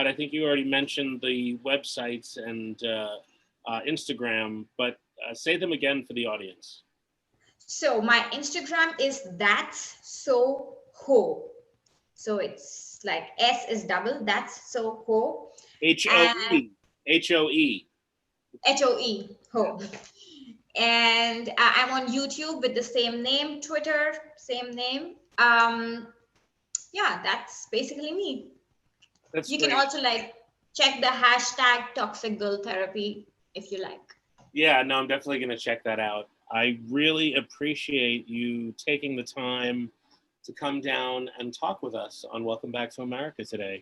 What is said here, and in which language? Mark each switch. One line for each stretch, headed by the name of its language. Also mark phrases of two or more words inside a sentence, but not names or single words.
English: I think you already mentioned the websites and Instagram, but say them again for the audience. So my Instagram is that's so ho. So it's like S is double. That's so ho. H-O-E. H-O-E. H-O-E ho. And I'm on YouTube with the same name. Twitter, same name. Yeah, that's basically me. That's you great. can also like check the hashtag toxic girl therapy if you like. Yeah, no, I'm definitely going to check that out. I really appreciate you taking the time to come down and talk with us on Welcome Back to America today.